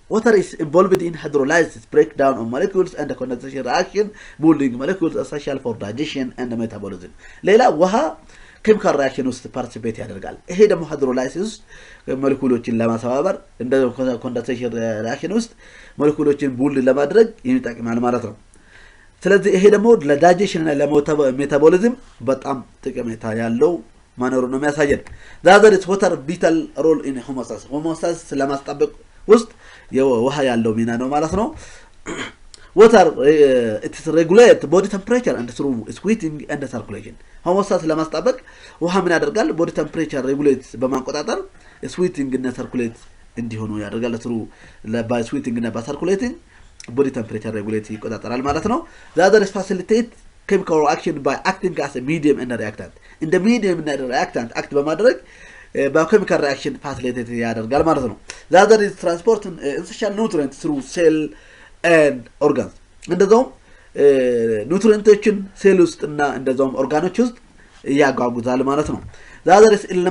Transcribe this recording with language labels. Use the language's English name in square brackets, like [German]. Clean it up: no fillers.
[English] Water is involved in hydrolysis, breakdown of molecules and condensation reaction, bonding molecules essential for digestion and metabolism. [Amharic] ሌላ ውሃ ኬሚካል ሪአክሽን ውስጥ ፓርቲሲፔት ያደርጋል። ይሄ ደግሞ ሃይድሮላይሲስ ውስጥ ሞለኪውሎችን ለማሰባበር እንደ ኮንደንሴሽን ሪአክሽን ውስጥ ሞለኪውሎችን ቡልድ ለማድረግ ይጠቅማል ማለት ነው። ስለዚህ ይሄ ደግሞ ለዳይጀሽን እና ለሜታቦሊዝም በጣም ጠቀሜታ ያለው ማኖሩ ነው የሚያሳየን። [English] The other is water vital role in homeostasis. [Amharic] homeostasis ለማስጠበቅ ውስጥ የውሃ ያለው ሚና ነው ማለት ነው። [English] Water it is regulate body temperature and through sweating and circulation. [Amharic] homeostasis ለማስጠበቅ ውሃ ምን ያደርጋል? [English] body temperature regulate በማቆጣጠር sweating እና circulate [Amharic] እንዲሆኑ ያደርጋል። [English] through by sweating እና by circulating body temperature regulate [Amharic] ይቆጣጠራል ማለት ነው። [English] The other is facilitate chemical reaction by acting as a medium and reactant. In the medium and reactant act በማድረግ biochemical reaction facilitate [Amharic] ያደርጋል ማለት ነው [English] the other is transporting essential nutrients through cell and organs [Amharic] እንደዛውም ኑትሪየንቶችን ሴል ውስጥና እንደዛውም ኦርጋኖች ውስጥ ያጓጉዛል ማለት ነው [English] the other is